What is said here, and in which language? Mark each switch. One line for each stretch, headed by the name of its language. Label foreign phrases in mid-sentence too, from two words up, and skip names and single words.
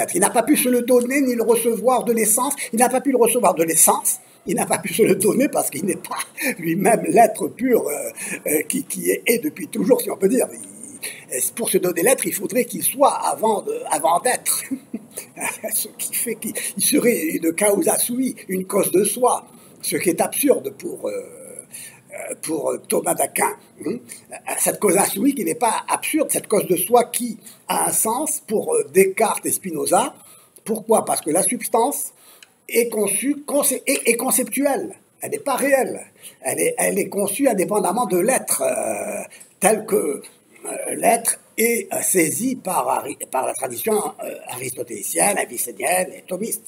French: Il n'a pas pu se le donner ni le recevoir de l'essence. Il n'a pas pu le recevoir de l'essence. Il n'a pas pu se le donner parce qu'il n'est pas lui-même l'être pur qui est depuis toujours, si on peut dire. Pour se donner l'être, il faudrait qu'il soit avant d'être. Ce qui fait qu'il serait une
Latin: causa sui,
French: une cause de soi. Ce qui est absurde pour Thomas d'Aquin. Cette
Latin: causa sui
French: qui n'est pas absurde, cette cause de soi qui a un sens pour Descartes et Spinoza. Pourquoi? Parce que la substance est conçue est conceptuelle. Elle n'est pas réelle. Elle est conçue indépendamment de l'être, tel que l'être est saisi par la tradition aristotélicienne, avicénienne et thomiste.